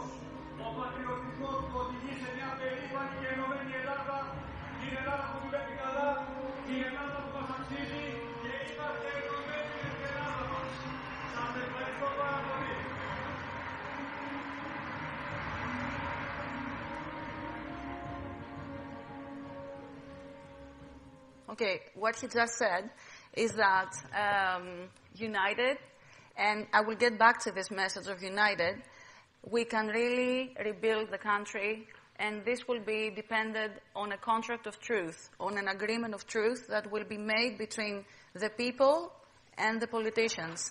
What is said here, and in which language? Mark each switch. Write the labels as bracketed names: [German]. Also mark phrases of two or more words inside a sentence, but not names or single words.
[Greek] Ο πατριωτισμός που οδηγεί σε μια περήφανη και ενωμένη Ελλάδα, την Ελλάδα που δουλεύει καλά, την Ελλάδα που μας αξίζει και είμαστε ενωμένοι με την Ελλάδα μας. Σας ευχαριστώ πάρα πολύ. [English] Okay, what he just said is that united, and I will get back to this message of united, we can really rebuild the country, and this will be dependent on a contract of truth, on an agreement of truth that will be made between the people and the politicians.